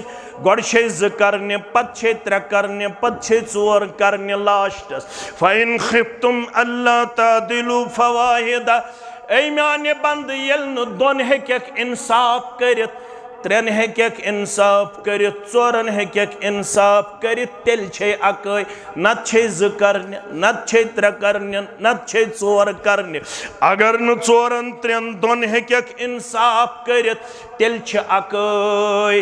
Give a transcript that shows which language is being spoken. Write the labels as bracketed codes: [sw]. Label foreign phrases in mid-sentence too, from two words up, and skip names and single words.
[ks] गड छे ज करने, पत छे त्रे करने, पत छे चोर करने लास्टस। [ar] فإن خفتم ألا تعدلوا فواحدة. [ks] ऐ म्याने बंद येल न दोन हेकक इंसाफ करित, त्रेन हेकक इंसाफ करित, चोरन हेकक इंसाफ करित, तेल छे अकै। नत छे ज करने, नत छे त्रे करने, नत छे चोर करने। अगर न चोरन त्रेन दोन हेकक इंसाफ करित, तेल छे अकै।